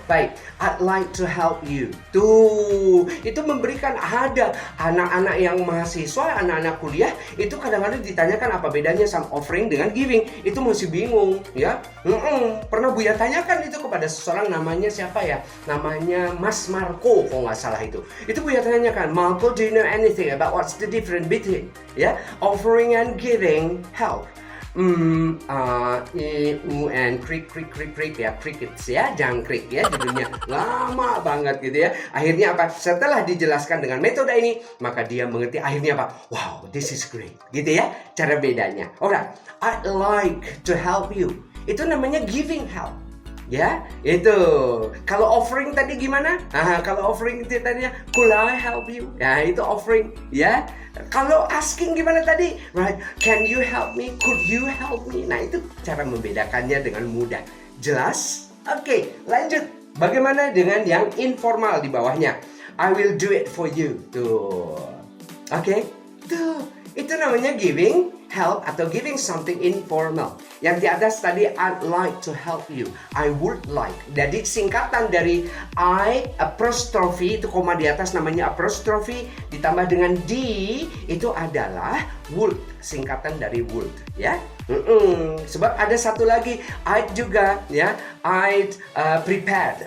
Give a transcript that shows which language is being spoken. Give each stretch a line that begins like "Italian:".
English: Baik, I'd like to help you.
Indonesian: Tuh, itu memberikan. Ada anak-anak yang mahasiswa, anak-anak kuliah, itu kadang-kadang ditanyakan apa bedanya sama offering dengan giving. Itu masih bingung, ya. Pernah Buya tanyakan itu kepada seseorang, namanya siapa ya? Namanya Mas Marco, kalau nggak salah itu. Itu Buya tanyakan,
English: Marco, do you know anything about what's the difference between, ya, offering and giving help?
Indonesian: And krik ya, crickets ya, jangkrik ya, judulnya lama banget gitu ya. Akhirnya apa? Setelah dijelaskan dengan metode ini, maka dia mengerti. Akhirnya apa?
English: Wow, this is great,
Indonesian: gitu ya. Cara bedanya.
English: Alright, I'd like to help you.
Indonesian: Itu namanya giving help. Ya, itu. Kalau offering tadi gimana? Kalau offering itu tadinya
English: could I help you?
Indonesian: Ya, itu offering, ya. Kalau asking gimana tadi?
English: Right, can you help me? Could you help me?
Indonesian: Nah, itu cara membedakannya dengan mudah. Jelas? Oke, lanjut. Bagaimana dengan yang informal di bawahnya?
English: I will do it for you. Tuh. Oke. Tuh.
Indonesian: Itu namanya giving help atau giving something informal. Yang di atas tadi,
English: I'd like to help you. I would like.
Indonesian: Jadi singkatan dari I apostrophe, itu koma di atas namanya apostrophe, ditambah dengan D, itu adalah would. Singkatan dari would, ya. Sebab ada satu lagi, I'd juga, ya. I'd prepared.